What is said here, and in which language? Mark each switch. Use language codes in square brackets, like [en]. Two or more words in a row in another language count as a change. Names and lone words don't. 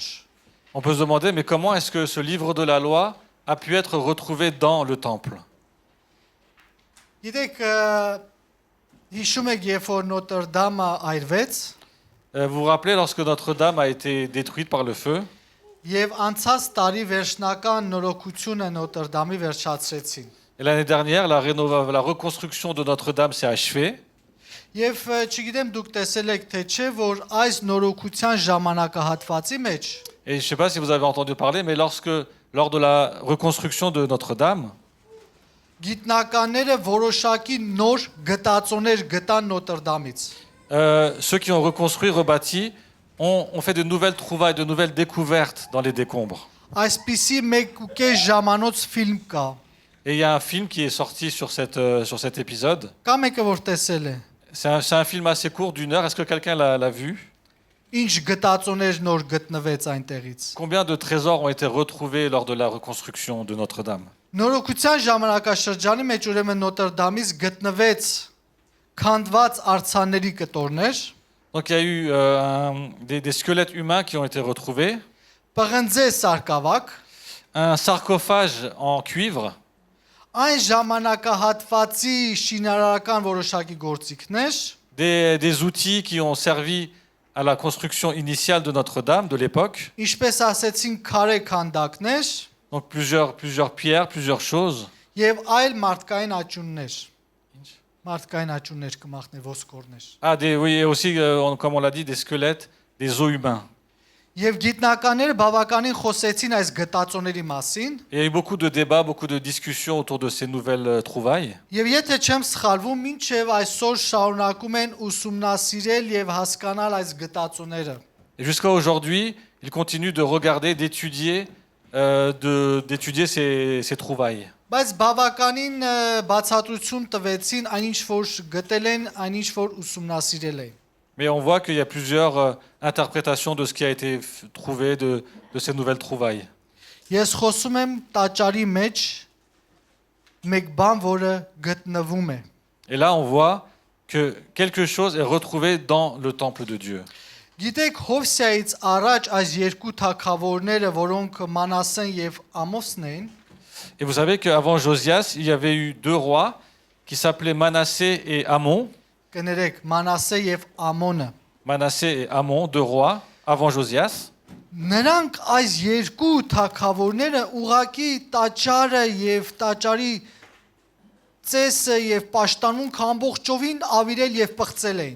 [fr] On peut se demander, mais comment est-ce que ce livre de la loi a pu être retrouvé dans le temple? [hy] Գիտեք, հիշում եք, երբ որ Նոտրդամը այրվեց, [fr] Vous vous rappelez lorsque Notre-Dame a été détruite par le feu? [hy] եւ անցած տարի վերջնական նորոգությունը Նոտրդամի վերջացրեցին։ [fr] Et l'année dernière, la reconstruction de Notre-Dame s'est achevée. [hy] Եվ չգիտեմ դուք տեսել եք թե չէ, որ այս նորոգության ժամանակահատվածի մեջ [fr] Et je ne sais pas si vous avez entendu parler, mais lors de la reconstruction de Notre-Dame, [hy] գիտնականները որոշակի նոր գտածոներ գտան Նոտրդամից։ [fr] ceux qui ont reconstruit, rebâti, ont fait de nouvelles trouvailles, de nouvelles découvertes dans les décombres. [hy] Այսպիսի մեկ ու կես ժամանոց ֆիլմ կա։ [fr] Et il y a un film qui est sorti sur cet épisode. [hy] Կա մեկը որ տեսել է։ [fr] C'est un film assez court, d'1 heure. Est-ce que quelqu'un l'a vu? [hy] Ինչ գտածոներ նոր գտնվեց այնտեղից։ [fr] Combien de trésors ont été retrouvés lors de la reconstruction de Notre-Dame? [hy] Նորոգության ժամանակաշրջանի մեջ ուրեմն Նոտրդամից գտնվեց քանդված արցանների կտորներ, [fr] Donc il y a eu des squelettes humains qui ont été retrouvés, [hy] պղնձե սարկավակ, [fr] un sarcophage en cuivre, [hy] այն ժամանակահատվածի շինարարական որոշակի գործիքներ, [fr] des outils qui ont servi à la construction initiale de Notre-Dame de l'époque. [hy] ինչպես ասեցին քարե քանդակներ [fr] Donc plusieurs pierres, plusieurs choses. [hy] եւ այլ մարդկային աճուններ։ Մարդկային աճուններ կմախնե ոսկորներ։ [fr] Ah, oui, et aussi, comme on l'a dit, des squelettes, des os humains. [hy] Եվ գիտնականները բավականին խոսեցին այս գտածոների մասին, [fr] Il y a eu beaucoup de débats, beaucoup de discussions autour de ces nouvelles trouvailles. [hy] եւ եթե չեմ սխալվում, մինչեւ այսօր շարունակում են ուսումնասիրել եւ հասկանալ այս գտածոները։ [fr] Et jusqu'à aujourd'hui, ils continuent de regarder, d'étudier ces trouvailles. [hy] Բայց բավականին բացատրություն տվեցին այնինչ որ գտել են, այնինչ որ ուսումնասիրել են։ [fr] Mais on voit qu'il y a plusieurs interprétations de ce qui a été trouvé de ces nouvelles trouvailles. [hy] Ես խոսում եմ տաճարի մեջ մեկ բան, որը գտնվում է։ [fr] Et là, on voit que quelque chose est retrouvé dans le temple de Dieu. [hy] Գիտեք, Հովսեայից առաջ այս երկու թագավորները, որոնք Մանասեն եւ Ամոսն էին, [fr] Et vous savez qu'avant Josias, il y avait eu deux rois qui s'appelaient Manassé et Amon. [hy] կներեք, Մանասե եւ Ամոնը։ [fr] Manassé et Amon, deux rois, avant Josias. [hy] Նրանք այս երկու թագավորները ուղակի տաճարը եւ տաճարի ծեսը եւ պաշտամունք ամբողջովին ավիրել եւ պղծել էին։